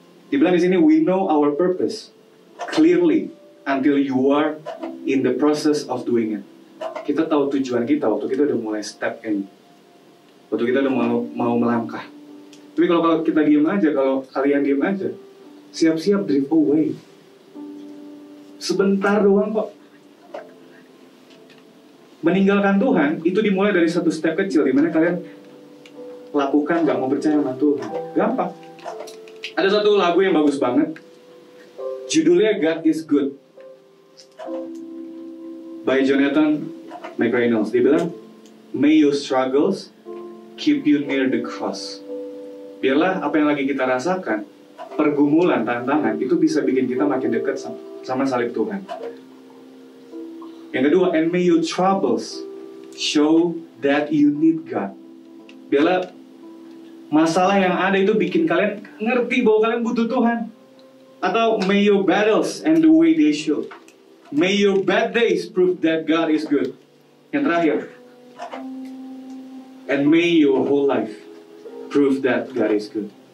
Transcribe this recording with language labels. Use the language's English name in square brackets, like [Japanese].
[English] Dibilang di sini, we know our purpose clearly until you are in the process of doing it. [Indonesian] Kita tahu tujuan kita waktu kita udah mulai step in, waktu kita udah mau melangkah. Tapi kalau kita diem aja, kalau kalian diem aja, siap-siap [English] drift away. [Indonesian] Sebentar doang kok. Meninggalkan Tuhan itu dimulai dari satu step kecil, dimana kalian lakukan gak mau percaya sama Tuhan. Gampang. Ada satu lagu yang bagus banget, judulnya God is Good, by Jonathan McReynolds. Dia bilang, [English] may your struggles keep you near the cross. [Indonesian] Biarlah apa yang lagi kita rasakan, pergumulan, tantangan, itu bisa bikin kita makin dekat sama salib Tuhan. Yang kedua, [English] and may your troubles show that you need God. [Indonesian] Biarlah masalah yang ada itu bikin kalian ngerti bahwa kalian butuh Tuhan. Atau [English] may your battles and the way they show. May your bad days prove that God is good. [Indonesian] Yang terakhir, [English] and may your whole life prove that God is good.